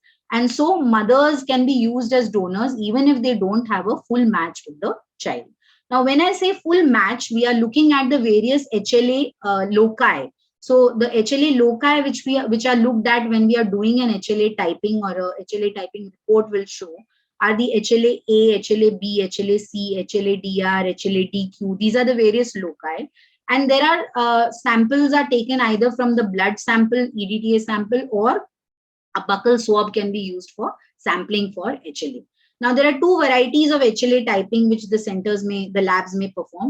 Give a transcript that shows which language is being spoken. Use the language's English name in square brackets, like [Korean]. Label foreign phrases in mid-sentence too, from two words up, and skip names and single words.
[English] And so mothers can be used as donors even if they don't have a full match with the child. Now, when I say full match, we are looking at the various HLA loci. So the HLA loci which are looked at when we are doing an HLA typing, or a HLA typing report will show, are the HLA A, HLA B, HLA C, HLA DR, HLA DQ. These are the various loci. And there are samples are taken either from the blood sample, EDTA sample, or a buccal swab can be used for sampling for HLA. Now, there are two varieties of HLA typing which the labs may perform.